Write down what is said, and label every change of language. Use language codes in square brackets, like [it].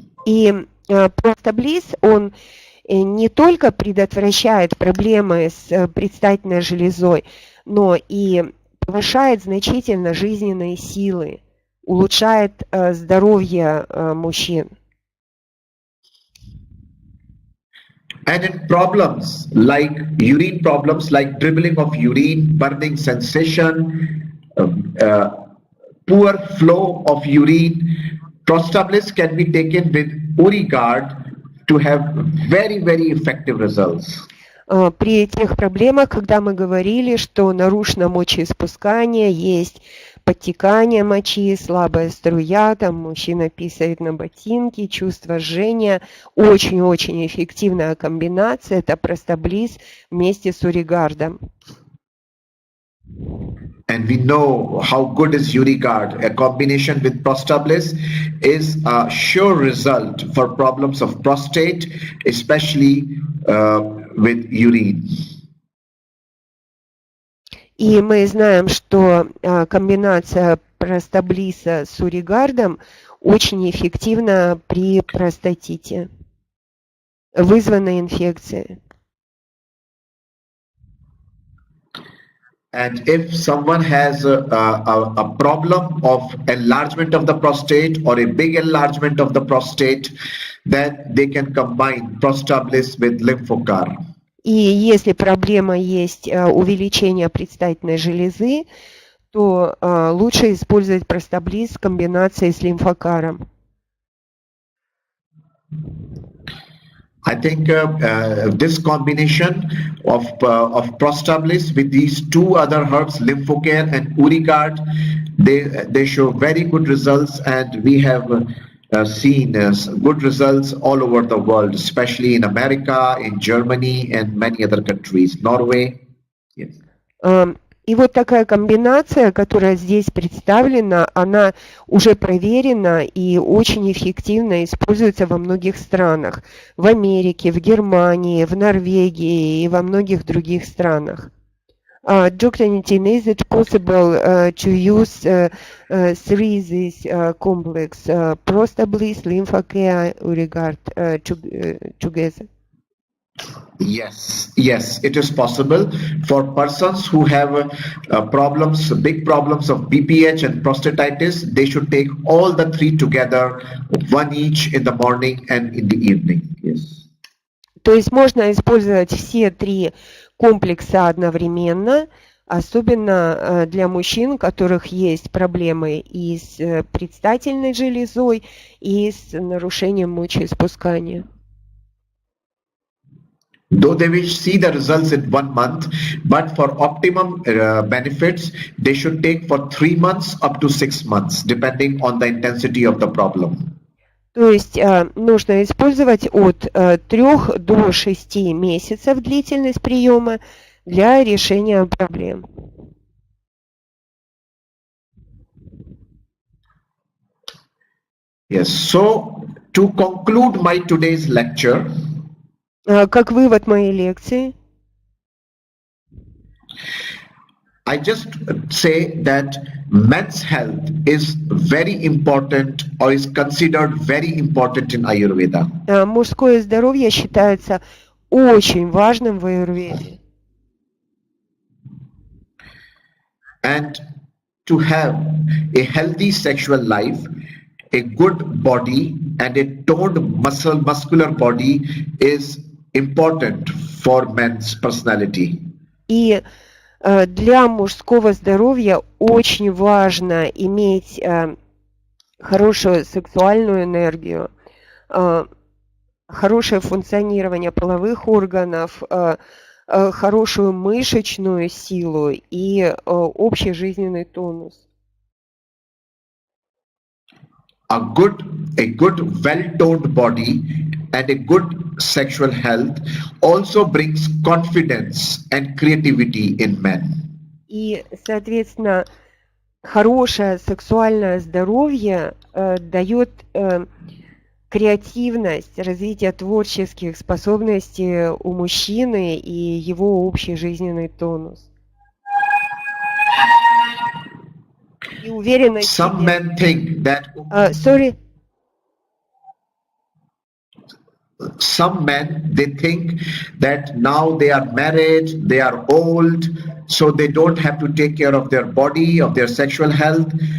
[ru] И простаблиз, он не только предотвращает проблемы с предстательной железой, но и повышает значительно жизненные силы, улучшает здоровье мужчин. [en] And in problems like urine problems, like dribbling of urine, burning sensation, poor flow of urine, Prostabilis can be taken with Urigard to have very, very effective results. [ru] При тех проблемах, когда мы говорили, что нарушено мочеиспускание, есть подтекание мочи, слабая струя, там мужчина писает на ботинки, чувство жжения, очень-очень эффективная комбинация, это простаблиз вместе с Уригардом. [en] And we know how good is Urigard. A combination with Prostabilis is a sure result for problems of prostate, especially with urine. [ru] И мы знаем, что комбинация простаблиса с уригардом очень эффективна при простатите, вызванной инфекцией. [en] And if someone has a problem of enlargement of the prostate or a big enlargement of the prostate, then they can combine Prostabilis with Lymphocar. [ru] И если проблема есть увеличение предстательной железы, то лучше использовать простаблиз в комбинации с лимфокаром. [en] I think this combination of Prostabilis with these two other herbs, Lymphocare and Uricard, they show very good results, and we have seen good results all over the world, especially in America, in Germany, and many other countries, Norway. Yes. [ru] И вот такая комбинация, которая здесь представлена, она уже проверена и очень эффективно используется во многих странах. В Америке, в Германии, в Норвегии и во многих других странах. [en] Dr. Nitin, is it possible to use three this complex, Prostabilis, Lymphocare, Uricard together? Yes, it is possible for persons who have problems, big problems of BPH and prostatitis. They should take all the three together, one each in the morning and in the evening. Yes. [ru] То есть можно использовать все три комплекса одновременно, особенно для мужчин, у которых есть проблемы и с предстательной железой, и с нарушением мочеиспускания. [en] Though they will see the results in 1 month, but for optimum benefits, they should take for 3 months up to 6 months, depending on the intensity of the problem. [ru] То есть нужно использовать от 3 до 6 месяцев длительность приема для решения проблем. [en] Yes, so to conclude my today's lecture, [ru] как вывод моей лекции, [en] I just say that men's health is very important or is considered very important in Ayurveda. [ru] Мужское здоровье считается очень важным в аюрведе. [en] And to have a healthy sexual life, a good body and a toned muscular body is important for men's personality. [ru] И для мужского здоровья очень важно иметь хорошую сексуальную энергию, хорошее функционирование половых органов, хорошую мышечную силу и общий жизненный тонус. [en] A good well-toned body and a good sexual health also brings confidence and creativity in men. [ru] И, соответственно, хорошее сексуальное здоровье дает креативность, развитие творческих способностей у мужчины и его общий жизненный тонус. И уверенность в себе. [en] Some men think that some men, they think that now they are married, they are old, so they don't have to take care of their body, of their sexual health.